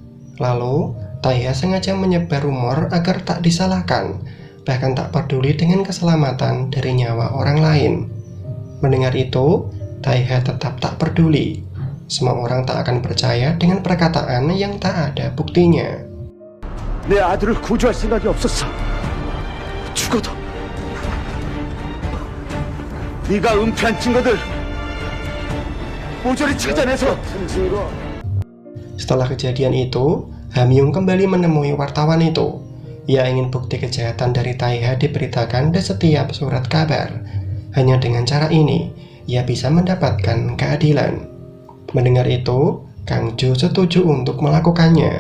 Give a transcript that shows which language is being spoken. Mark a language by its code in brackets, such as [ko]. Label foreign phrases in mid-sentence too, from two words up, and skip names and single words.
[id] Lalu, Taeha sengaja menyebar rumor agar tak disalahkan, bahkan tak peduli dengan keselamatan dari nyawa orang lain. Mendengar itu, Taeha tetap tak peduli. Semua orang tak akan percaya dengan perkataan yang tak ada buktinya. [ko] 내 아들을 구조할 생각이 없었어. 죽어도 네가 은폐한 증거들 모조리 찾아내서. [id] Setelah kejadian itu, Ham Yung kembali menemui wartawan itu. Ia ingin bukti kejahatan dari Taeha diberitakan di setiap surat kabar. Hanya dengan cara ini, ia bisa mendapatkan keadilan. Mendengar itu, Kang Jo setuju untuk melakukannya.